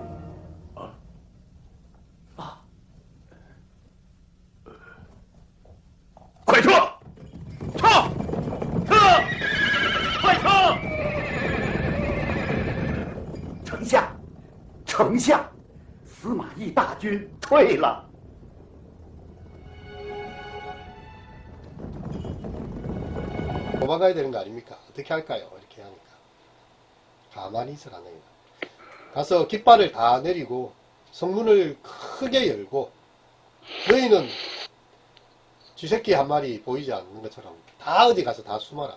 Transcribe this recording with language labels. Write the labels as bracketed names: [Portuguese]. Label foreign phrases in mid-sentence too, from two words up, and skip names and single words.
[Chinese] 快撤！撤！撤！快撤！丞相，丞相，司马懿大军退了。 [Korean] 도망가야 되는 거 아닙니까? 어떻게 할까요? 이렇게 하니까 가만히 있으라 안 됩니다. 가서 깃발을 다 내리고 성문을 크게 열고 너희는 쥐새끼 한 마리 보이지 않는 것처럼 다 어디 가서 다 숨어라.